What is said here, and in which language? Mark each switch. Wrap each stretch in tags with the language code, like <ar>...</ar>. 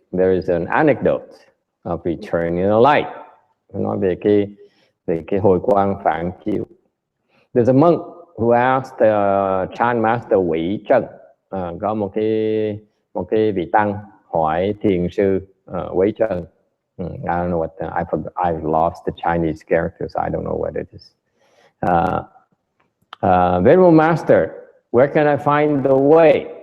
<en>There is an anecdote of returning the light.</en> <vi>Nói về cái hồi quang phản chiếu.</vi> <en>There's a monk who asked the Chan master Wei Trân.</en> <vi>Có một cái vị tăng hỏi thiền sư Wei Trân.</vi> <en>I don't know what I've lost the Chinese characters. I don't know what it is. Venerable Master, where can I find the way?</en>